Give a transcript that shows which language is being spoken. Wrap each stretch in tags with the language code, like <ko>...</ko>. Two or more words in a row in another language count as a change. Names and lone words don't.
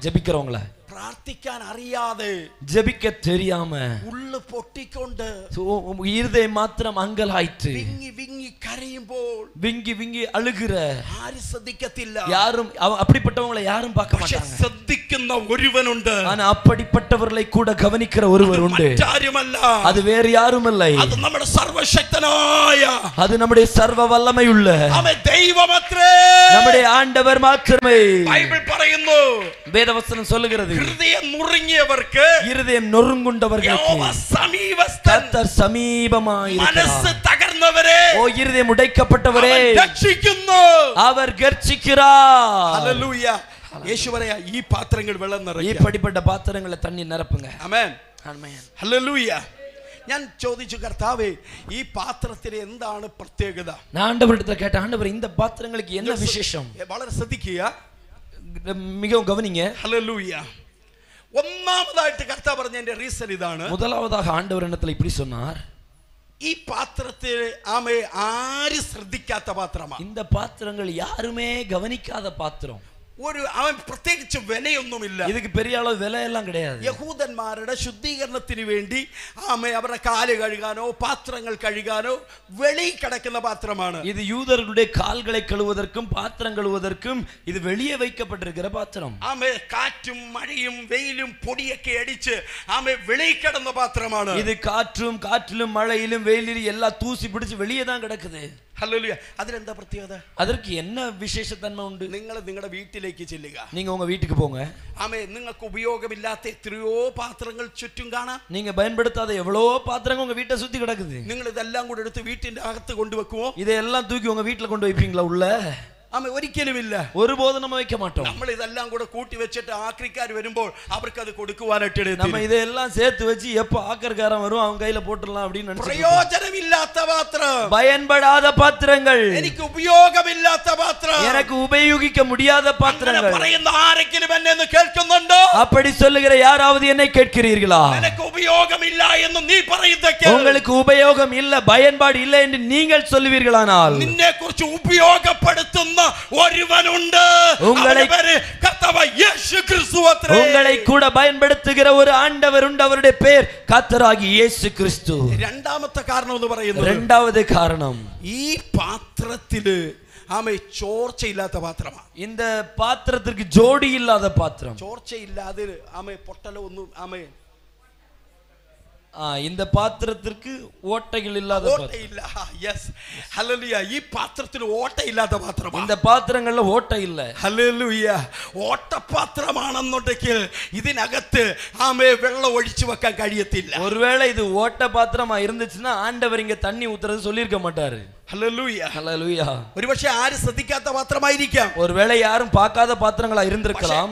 <ta>ஜெபிக்கிறவங்கள</ta> <ml>പ്രാർത്ഥിക്കാൻ അറിയാതെ,</ml> <ta>ஜெபிக்க தெரியாம,</ta> <ml>ഉള്ളു പൊട്ടിക്കൊണ്ട്,</ml> <ta>இருதயம் மாத்திரம் അങ്കലായിട്ട്</ta> <ml>വിങ്ങി വിങ്ങി കരയുമ്പോൾ</ml> <ta>விங்கி விங்கி அழுகிற</ta> <ml>ആരും ശ്രദ്ധിക്കത്തില്ല.</ml> <ta>யாரும் அப்படிப்பட்டவங்களை யாரும் பார்க்க மாட்டாங்க.</ta> <ml>ശ്രദ്ധിക്കുന്ന ഒരുവനുണ്ട്.</ml> <ta>ஆனா அப்படிப்பட்டவர்களை கூட கவனிக்கிற ஒருவர் உண்டு.</ta> <ml>മറ്റാരുമല്ല,</ml> <ta>அது வேறு யாரும் இல்லை,</ta> <ml>അത് നമ്മുടെ സർവശക്തനായ,</ml> <ta>அது நம்முடைய சர்வ வல்லமையுள்ள</ta> <ml>അവൻ ദൈവമത്രേ,</ml> <ta>நம்முடைய ஆண்டவர் மாத்திரமே.</ta> <ml>ബൈബിൾ പറയുന്നു,</ml> <ta>வேதவசனம் சொல்லுகிறது,</ta> <ml>ഹൃദയം നുറുങ്ങിയവർക്ക്</ml> <ta>இருதயம் நொறுங்குண்டவர்களுக்கு</ta> <ml>യഹോവ സമീപസ്ഥൻ,</ml> <ta>கர்த்தர் சமீபமாயிருக்கிறார்.</ta> <ml>മനസ്സ് തകർന്നവരെ,</ml> <ta>ஓ இருதயம் உடைக்கப்பட்டவரே,</ta> <ml>അവൻ രക്ഷിക്കുന്നു.</ml> <ta>அவர் கர்ச்சிக்கிறார்.</ta> <ml>ഹല്ലേലൂയ. യേശു പറയാ, ഈ പാത്രങ്ങൾ വെള്ളം നിറയ്ക്കുക.</ml> <ta>இப்படிப்பட்ட பாத்திரங்களை தண்ணி நிரப்புங்க.</ta> <ml>ആമേൻ.</ml> <ta>ஆமென்.</ta> <ml>ഹല്ലേലൂയ. ഞാൻ ചോദിച്ചു, കർത്താവേ, ഈ പാത്രത്തിന് എന്താണ് പ്രത്യേകത?</ml> <ta>நான் ஆண்டவரிடத்துல கேட்டேன், ஆண்டவர் இந்த பாத்திரங்களுக்கு என்ன விசேஷம்?</ta> <ml>വളരെ ശ്രദ്ധിക്കുക,</ml> <ta>மிகவும் கவனிங்க.</ta> <ml>ഹല്ലേലൂയ. ഒന്നാമതായിട്ട് കർത്താവ് പറഞ്ഞതിന്റെ റീസൺ ഇതാണ്.</ml> <ta>முதலாவதாக ஆண்டவர் இடத்துல இப்படி சொன்னார்,</ta> <ml>ഈ പാത്രത്തിൽ ആമേ ആരും ശ്രദ്ധിക്കാത്ത പാത്രമാണ്.</ml> <ta>இந்த பாத்திரங்கள் யாருமே கவனிக்காத பாத்திரம்.</ta> <ml>അവൻ പ്രത്യേകിച്ച് വിലയൊന്നുമില്ല.</ml> <ta>இதுக்கு பெரிய அளவு விலையெல்லாம் கிடையாது.</ta> <ml>യഹൂദന്മാരുടെ ശുദ്ധീകരണത്തിന് വേണ്ടി ആമേ അവരുടെ കാല് കഴുകാനോ പാത്രങ്ങൾ കഴുകാനോ വെളിയിൽ കിടക്കുന്ന പാത്രമാണ്.</ml> <ta>இது யூதர்களுடைய கால்களை கழுவுவதற்கும் பாத்திரம் கழுவுவதற்கும் இது வெளியே வைக்கப்பட்டிருக்கிற பாத்திரம்.</ta> <ml>ആമേ കാറ്റും മഴയും വെയിലും പൊടിയൊക്കെ അടിച്ച് ആമേ വെളിയിൽ കിടന്ന പാത്രമാണ്.</ml> <ta>இது காற்றிலும் மழையிலும் வெயிலிலும் எல்லாம் தூசி பிடிச்சு வெளியே தான் கிடக்குது.</ta> <ml>ഹല്ലേലൂയ. അതിലെന്താ പ്രത്യേകത?</ml> <ta>அதற்கு என்ன விசேஷத்தன்மை உண்டு?</ta> <ml>നിങ്ങൾ നിങ്ങളുടെ വീട്ടിലേക്ക് ചെല്ലുക.</ml> <ta>நீங்க உங்க வீட்டுக்கு போங்க.</ta> <ml>ആമേ നിങ്ങൾക്ക് ഉപയോഗമില്ലാത്ത എത്രയോ പാത്രങ്ങൾ ചുറ്റും കാണാം.</ml> <ta>நீங்க பயன்படுத்தாத எவ்வளவோ பாத்திரங்கள் உங்க வீட்டை சுத்தி கிடக்குது.</ta> <ml>നിങ്ങൾ ഇതെല്ലാം കൂടെ എടുത്ത് വീട്ടിന്റെ അകത്ത് കൊണ്ടുവെക്കുമോ?</ml> <ta>இதையெல்லாம் தூக்கி உங்க வீட்டுல கொண்டு வைப்பீங்களா உள்ள?</ta> <ml>ആമേ ഒരിക്കലുമില്ല.</ml> <ta>ஒருபோதும் நம்ம வைக்க மாட்டோம்.</ta> <ml>നമ്മൾ ഇതെല്ലാം കൂടെ കൂട്ടി വെച്ചിട്ട് ആക്രിക്കാർ വരുമ്പോൾ അവർക്ക് അത് കൊടുക്കുവാനായിട്ട്</ml> <ta>நம்ம இதெல்லாம் சேர்த்து வச்சு எப்ப ஆக்கர்காரன் வரும் அவன் கையில போட்டுடலாம் அப்படின்னு நினைச்சு.</ta> <ml>പ്രയോജനമില്ലാത്ത പാത്രം,</ml> <ta>பயன்படாத பாத்திரங்கள்,</ta> <ml>എനിക്ക് ഉപയോഗമില്ലാത്ത പാത്രം,</ml> <ta>எனக்கு உபயோகிக்க முடியாத பாத்திரங்கள்</ta> <ml>പറയുന്ന ആരെങ്കിലും എന്നെ ഒന്ന് കേൾക്കുന്നുണ്ടോ?</ml> <ta>அப்படி சொல்லுகிற யாராவது என்னை கேட்கிறீர்களா?</ta> <ml>எனக்கு ഉപയോഗമില്ല എന്ന് നീ പറയുന്നതൊക്കെ,</ml> <ta>உங்களுக்கு உபயோகம் இல்ல, பயன்பாடு இல்லை என்று நீங்கள் சொல்லுவீர்களானால்,</ta> <ml>നിന്നെ കുറിച്ച് ഉപയോഗപ്പെടുത്തുന്ന ഒരുവനുണ്ട്.</ml> <ta>உங்களை கூட பயன்படுத்துகிற ஒரு ஆண்டவர் உண்டு. அவருடைய பெயர் கர்த்தராகிய இயேசு கிறிஸ்து.</ta> <ml>രണ്ടാമത്തെ കാരണം എന്ന് പറയുന്നത്,</ml> <ta>இரண்டாவது காரணம்,</ta> <ml>ഈ പാത്രത്തില് ആമേ ചോർച്ചയില്ലാത്ത പാത്രമാണ്.</ml> <ta>இந்த பாத்திரத்திற்கு ஜோடி இல்லாத பாத்திரம்.</ta> <ml>ചോർച്ചയില്ലാതെ ആമേ പൊട്ടലോ ഒന്നും ആമേ</ml> <ta>இந்த பாத்திரத்திற்கு ஓட்டைகள் இல்லாத</ta> <ml>ഓട്ടയില്ല. യെസ്, ഹല്ലേലൂയ. ഈ പാത്രത്തിൽ ഓട്ടയില്ലാത്ത പാത്രമാണ്.</ml> <ta>இந்த பாத்திரங்கள்ல ஓட்டை இல்ல.</ta> <ml>ഹല്ലേലൂയ. ഓട്ടപാത്രമാണെന്നുണ്ടെങ്കിൽ ഇതിനകത്ത് ആമേ വെള്ളം ഒഴിച്ചു വെക്കാൻ കഴിയത്തില്ല.</ml> <ta>ஒருவேளை இது ஓட்ட பாத்திரமா இருந்துச்சுன்னா ஆண்டவர் இங்க தண்ணி ஊத்துறது சொல்லிருக்க மாட்டாரு.</ta> <ml>ഹല്ലേലൂയ.</ml> <ta>ஹல்லேலூயா.</ta> <ml>ഒരുപക്ഷെ ആരും ശ്രദ്ധിക്കാത്ത പാത്രമായിരിക്കാം.</ml> <ta>ஒருவேளை யாரும் பார்க்காத பாத்திரங்களா இருந்திருக்கலாம்.</ta>